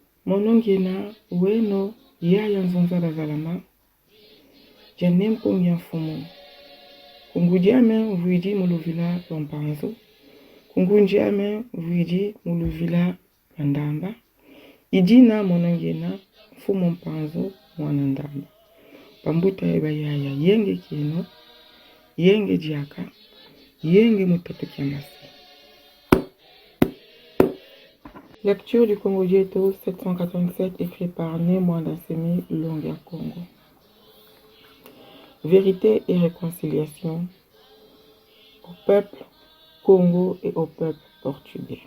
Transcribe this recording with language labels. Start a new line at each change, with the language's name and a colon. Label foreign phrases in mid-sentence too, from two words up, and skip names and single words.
Kongo: monongena weno yaya nzonzala zalama janem kongya fumu kungudiame vuidi muluvila lompanzo kungundiame vuidi muluvila mandamba idina monongena fumu mpanzo mwanandamba pambuta eba yaya yenge kino yenge diaka yenge mutato kiamasi.
French: Lecture du Congo Dieto 787 écrit par Némoin Dansemi Longa Congo. Vérité et réconciliation au peuple Congo et au peuple portugais.